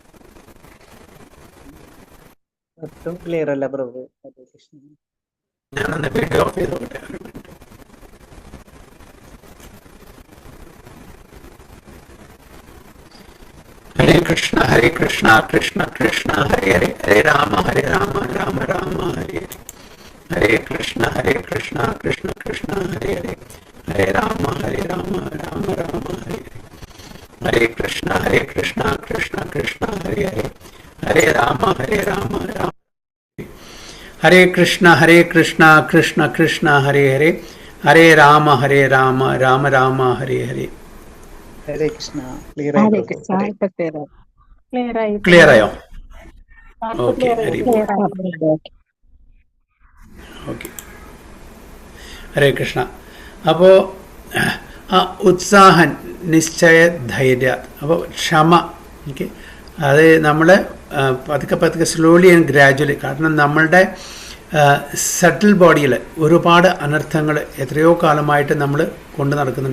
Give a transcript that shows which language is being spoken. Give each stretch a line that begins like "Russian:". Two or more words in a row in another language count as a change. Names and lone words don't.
Malayalam: ഒട്ടും ക്ലിയർ അല്ല പ്രഭു.
Sanskrit: ഹരേ കൃഷ്ണ.
Malayalam: ഞാനൊന്ന് വീഡിയോ ഓഫ് ചെയ്തോട്ടെ.
Sanskrit: ഹരേ കൃഷ്ണ കൃഷ്ണ കൃഷ്ണ ഹരേ ഹരേ ഹരേ രാമ രാമ രാമ ഹരേ ഹരേ. ഹരേ കൃഷ്ണ കൃഷ്ണ കൃഷ്ണ ഹരേ ഹരേ ഹരേ രാമ രാമ രാമ ഹരേ ഹരേ. ഹരേ കൃഷ്ണ കൃഷ്ണ കൃഷ്ണ ഹരേ ഹരേ ഹരേ രാമ രാമ. ഹരേ കൃഷ്ണ കൃഷ്ണ കൃഷ്ണ ഹരേ ഹരേ ഹരേ രാമ രാമ രാമ ഹരേ ഹരേ. ഹരേ കൃഷ്ണ.
Malayalam: ക്ലിയർ ആയി. ക്ലിയർ ആയോ? ഓക്കെ, ഓക്കെ.
Sanskrit: ഹരേ കൃഷ്ണ.
Malayalam: അപ്പോൾ ആ ഉത്സാഹം, നിശ്ചയ, ധൈര്യ, അപ്പോൾ ക്ഷമ, ഓക്കെ, അത് നമ്മൾ പതുക്കെ
English: slowly and gradually,
Malayalam: കാരണം നമ്മളുടെ സട്ടിൽ ബോഡിയിൽ ഒരുപാട് അനർത്ഥങ്ങൾ എത്രയോ കാലമായിട്ട് നമ്മൾ കൊണ്ടു നടക്കുന്നുണ്ട്.